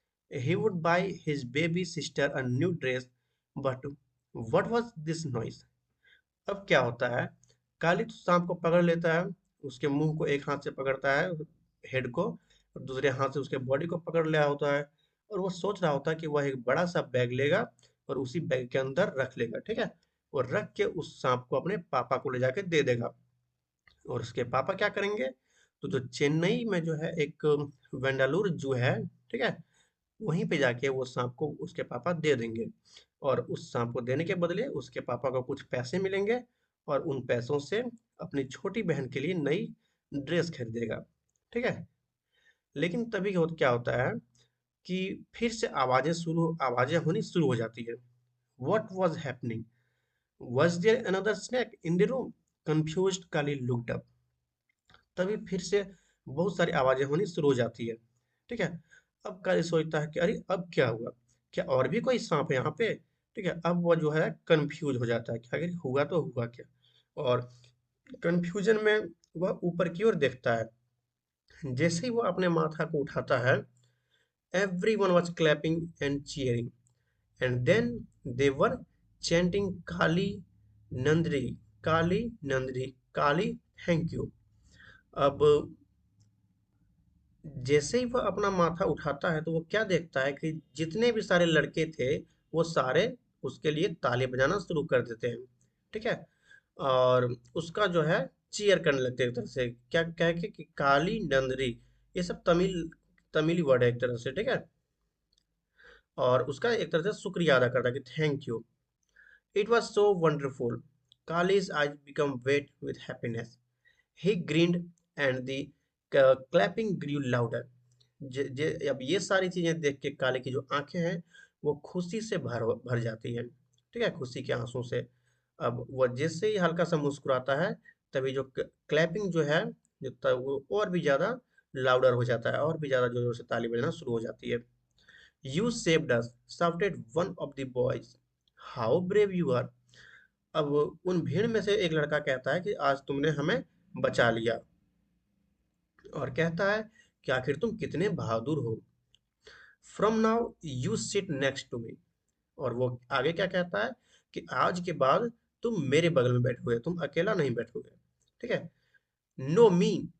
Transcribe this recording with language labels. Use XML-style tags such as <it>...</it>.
<en>He would buy his baby sister a new dress. But what was this noise?</en> <hi>अब क्या होता है, काली तो सांप को पकड़ लेता है, उसके मुंह को एक हाथ से पकड़ता है, हेड को, और दूसरे हाथ से उसके बॉडी को पकड़ लिया होता है। और वो सोच रहा होता है कि वह एक बड़ा सा बैग लेगा, और उसी बैग के अंदर रख लेगा, ठीक है। और रख के उस सांप को अपने पापा को ले जाके दे देगा। और उसके पापा क्या करेंगे, तो जो चेन्नई में जो है एक वेंडालूर जू है, ठीक है, वहीं पे जाके वो सांप को उसके पापा दे देंगे। और उस सांप को देने के बदले उसके पापा को कुछ पैसे मिलेंगे, और उन पैसों से अपनी छोटी बहन के लिए नई ड्रेस खरीदेगा, ठीक है। लेकिन तभी क्या होता है कि फिर से आवाजें होनी शुरू हो जाती है।</hi> <en>What was happening? Was there another snake in the room? Confused Kali looked up.</en> <hi>तभी फिर से बहुत सारी आवाजें होनी शुरू हो जाती है, ठीक है। अब काली सोचता है कि अरे अब क्या हुआ, क्या और भी कोई सांप है यहाँ पे, ठीक है। अब वो जो है कंफ्यूज हो जाता है कि आखिर हुआ तो हुआ क्या। और कंफ्यूजन में वह ऊपर की ओर देखता है। जैसे ही वो अपने माथा को उठाता है,</hi> <en>everyone was clapping and cheering, and then they were chanting Kali Nandri, Kali Nandri, Kali thank you.</en> <hi>अब जैसे ही वह अपना माथा उठाता है तो वो क्या देखता है कि जितने भी सारे लड़के थे वो सारे उसके लिए ताली बजाना शुरू कर देते हैं। ठीक है। और उसका जो है चीयर करने लगते हैं एक तरह से, क्या कह के कि काली नंदरी, ये सब तमिली वर्ड है एक तरह से। ठीक है। और उसका एक तरह से शुक्रिया अदा करता है कि</hi> <en>Thank you, it was so wonderful, कालीज eyes become wet with happiness, he grinned and the clapping grew louder.</en> <hi>अब ये सारी चीजें देख के काले की जो आंखें हैं वो खुशी से भर भर जाती हैं। ठीक है, खुशी के आंसू से। अब वो जैसे ही हल्का सा मुस्कुराता है तभी जो क्लैपिंग जो है वो और भी ज्यादा लाउडर हो जाता है, और भी ज्यादा जोर जोर से ताली बजाना शुरू हो जाती है।</hi> <en>You saved us, shouted one of the boys. How brave you are.</en> <hi>अब उन भीड़ में से एक लड़का कहता है कि आज तुमने हमें बचा लिया, और कहता है कि आखिर तुम कितने बहादुर हो।</hi> <en>From now you sit next to me.</en> <hi>और वो आगे क्या कहता है कि आज के बाद तुम मेरे बगल में बैठोगे, तुम अकेला नहीं बैठोगे। ठीक है। नो मी।</hi>